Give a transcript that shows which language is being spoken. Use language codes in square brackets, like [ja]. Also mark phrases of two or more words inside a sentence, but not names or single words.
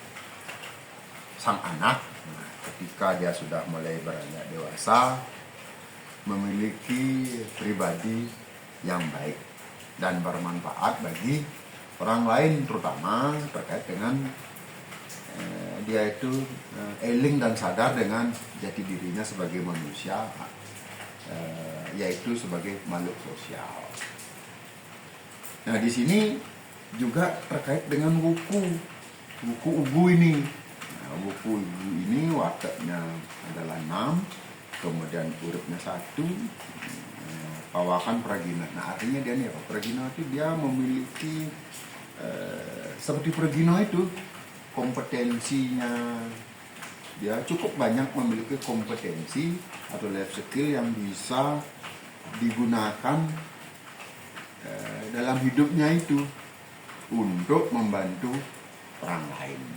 [id] sang anak ketika dia sudah mulai beranjak dewasa memiliki pribadi yang baik dan bermanfaat bagi orang lain, terutama terkait dengan dia itu eling dan sadar dengan jati dirinya sebagai manusia, yaitu sebagai makhluk sosial. Nah, di sini juga terkait dengan wuku ugu ini. Nah, wuku ugu ini wataknya adalah 6, kemudian uripnya 1, pawakan pragina. Nah, artinya dia nih apa? Pragina itu dia memiliki seperti pragina itu kompetensinya, dia cukup banyak memiliki kompetensi atau [en] life skill [id] yang bisa digunakan dalam hidupnya itu untuk membantu orang lain.